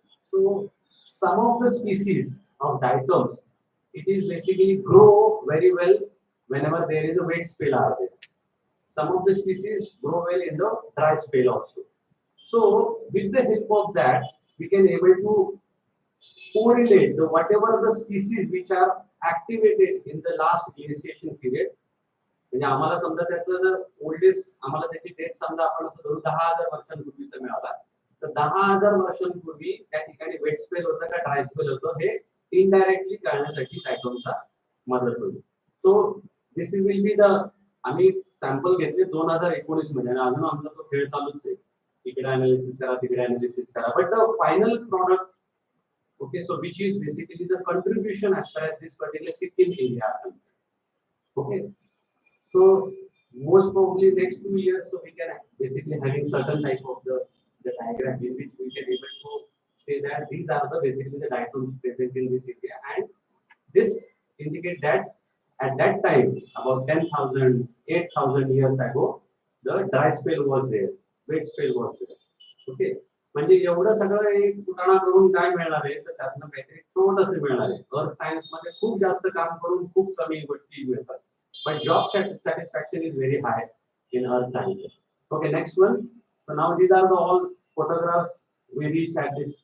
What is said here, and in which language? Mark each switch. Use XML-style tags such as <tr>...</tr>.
<en>So some of the species of diatoms it is basically grow very well whenever there is a wet spell are there. Some of the species grow well in the dry spell also. So with the help of that we can able to correlate the whatever the species which are activated in the last glaciation period.</en> <mr>म्हणजे आम्हाला समजा त्याचं जर oldest आम्हाला त्याची date समजा आपण असं धरून 10,000 वर्षांपूर्वीचा मिळाला तर 10,000 वर्षांपूर्वी त्या ठिकाणी वेट स्पेल होतं का ड्राय स्पेल होतं हे इनडायरेक्टली कळण्यासाठी डायटोमचा मदत होईल.</mr> <en>so this will be the</en> <mr>आम्ही सॅम्पल घेतले 2019 मध्ये आणि अजून आमचा तो खेळ चालूच आहे इकडे अनालिसिस करा</mr> <en>तिकडे अनालिसिस करा but the final product okay so which is basically the contribution as far as this particular Sikkim area are concerned. Okay. So most probably next 2 years, so we can basically having certain type of the diagram in which we can able to say that these are the basically the diatoms present in this area, and this indicate that at that time about 10,000, 8,000 years ago, the dry spell was there, wet spell was there.</en> <mr>Okay, म्हणजे एवढं सगळं एक कुटाणा करून काय मिळणार आहे तर त्यातनं काहीतरी छोटंसं मिळणार आहे. अर्थ सायन्स मध्ये खूप जास्त काम करून खूप कमी गोष्टी मिळतात.</mr> <en>But job satisfaction is very high in earth sciences. Okay, next one. So now these are the all photographs we reach at this.</en>